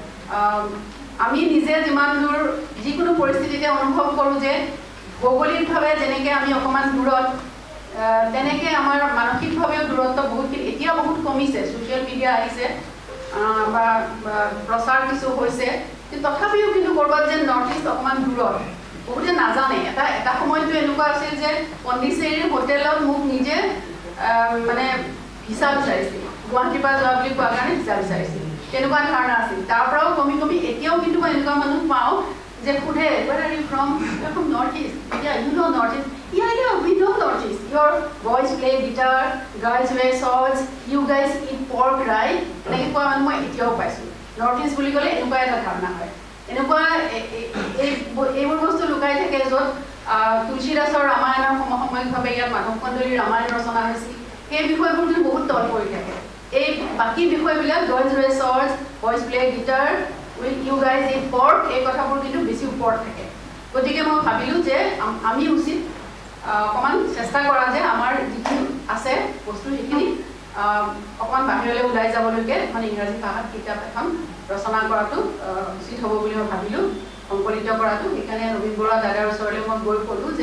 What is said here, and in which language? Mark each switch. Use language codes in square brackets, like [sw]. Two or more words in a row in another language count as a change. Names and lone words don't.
[as] আমি নিজে যিমান দূৰ যিকোনো পৰিস্থিতিতে অনুভৱ কৰোঁ যে ভৌগোলিকভাৱে যেনেকৈ আমি অকণমান দূৰত তেনেকৈ আমাৰ মানসিকভাৱেও দূৰত্ব বহুতখিনি এতিয়া বহুত কমিছে [en] social media [as] আহিছে বা প্ৰচাৰ কিছু হৈছে কিন্তু তথাপিও কিন্তু ক'ৰবাত যেন নৰ্থ ইষ্ট অকণমান দূৰত বহুতে নাজানে এটা সময়তো এনেকুৱা আছিল যে পণ্ডিচেৰীৰ হোটেলত মোক নিজে মানে ভিছা বিচাৰিছিল গুৱাহাটীৰ পৰা যোৱা বুলি কোৱাৰ কাৰণে ভিছা বিচাৰিছিল তেনেকুৱা ধাৰণা আছিল তাৰ পৰাও কমি কমি এতিয়াও কিন্তু মই এনেকুৱা মানুহ পাওঁ যে সোধে [en] where are you from North East yeah you know North East yeah we know North East your boys play guitar girls wear shorts you guys eat pork right [as] এনেকৈ কোৱা মানুহ মই এতিয়াও পাইছোঁ North East বুলি ক'লে এনেকুৱা এটা ধাৰণা হয় এনেকুৱা এইবোৰ বস্তু লুকাই থাকে য'ত তুলসীদাসৰ ৰামায়ণৰ সমসাময়িকভাৱে ইয়াত মাধৱ কন্দলীৰ ৰামায়ণ ৰচনা হৈছিল সেই বিষয়বোৰ কিন্তু বহুত তল পৰি থাকে এই বাকী বিষয়বিলাক গাৰ্লছ [en] wear shorts boys play guitar you guys eat pork [as] এই কথাবোৰ কিন্তু বেছি ওপৰত থাকে গতিকে মই ভাবিলোঁ যে আমি উচিত অকণমান চেষ্টা কৰা যে আমাৰ যিখিনি আছে বস্তু সেইখিনি অকণমান বাহিৰলৈ ওলাই যাবলৈকে মানে ইংৰাজী ভাষাত কিতাপ এখন ৰচনা কৰাটো উচিত হ'ব বুলি মই ভাবিলোঁ সংকলিত কৰাটো সেইকাৰণে নবীন বৰুৱা দাদাৰ ওচৰলৈ মই গৈ ক'লোঁ যে